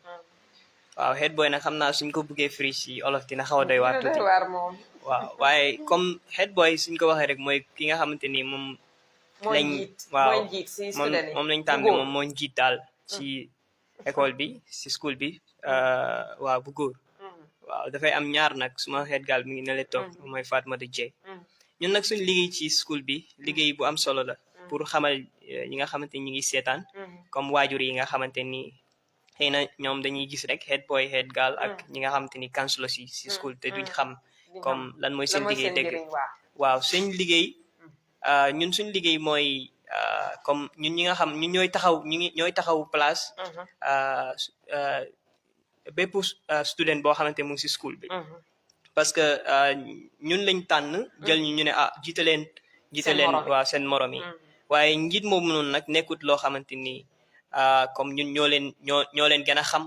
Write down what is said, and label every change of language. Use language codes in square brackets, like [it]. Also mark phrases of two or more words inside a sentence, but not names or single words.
[wo] waaw [en] head boy [wo] nag xam naa suñ ko buggee firi si olof dina xaw a doy waar tuuti waaw waaye comme [en] head boy [wo] suñ ko waxee rek mooy ki nga xamante ni moom moom lañ tàmbi moom moo njiit daal si école bi si school bi waaw bu góor waaw dafay am ñaar nag suma [en] head girl [wo] mi ngi ne le toog mooy Fatmata Jey ñun nag suñ liggéey ci school bi liggéey bu am solo la pour xamal ñi nga xamante ni ñu ngi seetaan comme waajur yi nga xamante ni xëy na ñoom dañuy gis rek [en] head boy head girl [wo] ak ñi nga xamante ni counselor si school te duñ xam comme lan mooy seen liggéey dëgg waaw suñ liggéey ñun suñ liggéey mooy comme ñun ñi nga xam ñun ñooy taxaw place bépp student boo xamante mu ngi si school bi [fr] parce que [wo] ñun lañ tànn jël ñu ne jiite leen waaw seen morom yi waaye njiit moomu noonu nag nekkut loo xamante ni comme ñun ñoo leen gën a xam